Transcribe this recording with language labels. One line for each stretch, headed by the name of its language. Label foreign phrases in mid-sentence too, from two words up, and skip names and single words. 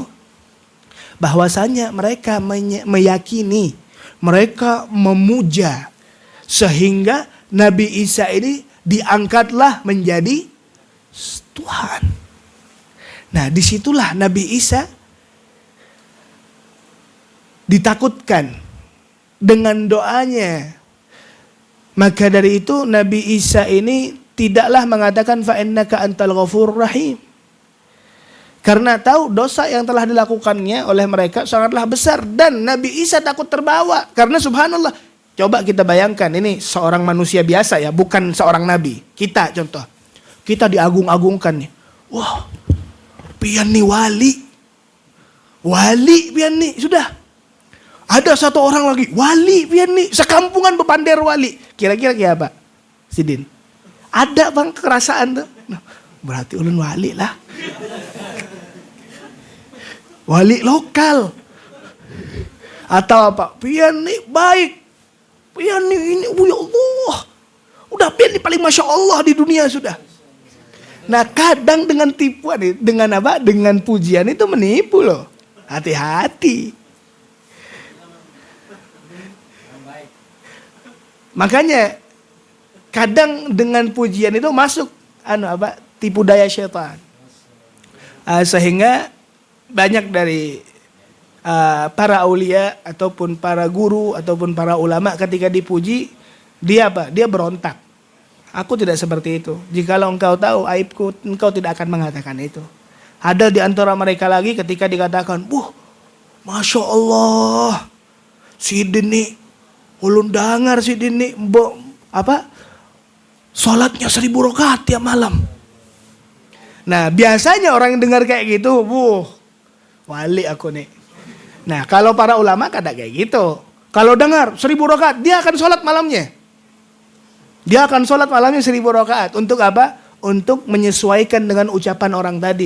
Indonesian: Bahwasanya mereka meyakini, mereka memuja, sehingga Nabi Isa ini diangkatlah menjadi Tuhan. Nah, disitulah Nabi Isa ditakutkan dengan doanya. Maka dari itu Nabi Isa ini tidaklah mengatakan
Arabic: فإنك أنت الغفور الرحيم.
Indonesian: Karena tahu dosa yang telah dilakukannya oleh mereka sangatlah besar. Dan Nabi Isa takut terbawa. Karena subhanallah, coba kita bayangkan, ini seorang manusia biasa ya, bukan seorang nabi. Kita contoh, kita diagung-agungkan nih. Wah, pian nih wali.
Banjar: Wali pian nih, sudah. Ada satu orang lagi, wali pian nih, sekampungan bepander wali. Kira-kira kayak apa? Sidin. Ada bang kerasaan tuh. Nah, berarti ulun wali lah.
Indonesian: Wali lokal. Atau apa? Pian nih baik. Pian nih ini,
Arabic: يا الله.
Indonesian: Udah pian nih paling
Arabic: ما شاء الله
Indonesian: di dunia sudah. Nah kadang dengan tipuan, dengan apa? Dengan pujian itu menipu loh. Hati-hati. Makanya kadang dengan pujian itu masuk tipu daya syaitan. Sehingga banyak dari para aulia ataupun para guru ataupun para ulama ketika dipuji, dia apa? Dia berontak. Aku tidak seperti itu. Jikalau engkau tahu aibku, engkau tidak akan mengatakan itu. Ada di antara mereka lagi ketika dikatakan,
Arabic: ما شاء الله,
Banjar: Sidin nih, ulun dengar Sidin nih, sholatnya 1000 rakaat tiap malam.
Indonesian: Nah biasanya orang yang dengar kayak gitu, wali aku nih. Nah kalau para ulama kadang kayak gitu. Kalau dengar 1000 rakaat, dia akan sholat malamnya. Dia akan sholat malamnya 1000 rakaat. Untuk apa? Untuk menyesuaikan dengan ucapan orang tadi.